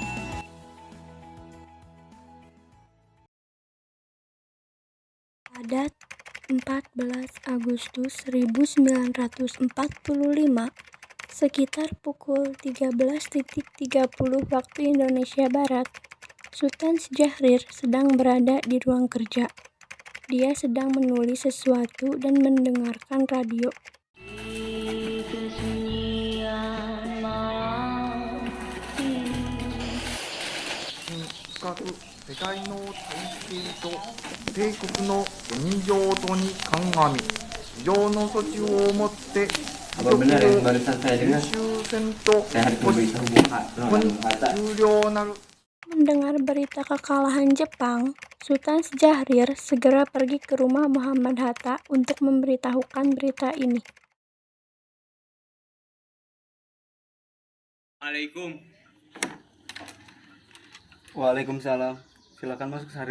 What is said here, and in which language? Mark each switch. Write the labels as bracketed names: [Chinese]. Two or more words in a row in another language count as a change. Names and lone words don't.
[Indonesian] Pada 14 Agustus 1945, sekitar pukul 13.30 waktu Indonesia Barat, Sultan Syahrir sedang berada di ruang kerja. Dia sedang menulis sesuatu dan mendengarkan radio. [Japanese] 各世界の体制と帝国の現状とに鑑み非常の措置をもって [Indonesian] apa benar yang barusan saya dengar? [Japanese] 終戦と [Indonesian] Saya harus memberitahu Bung Hatta. [Japanese] 終了なる [Indonesian] Mendengar berita kekalahan Jepang, Sultan Syahrir segera pergi ke rumah Muhammad Hatta untuk memberitahukan berita ini. Assalamualaikum. Waalaikumsalam. Silakan masuk, Saril.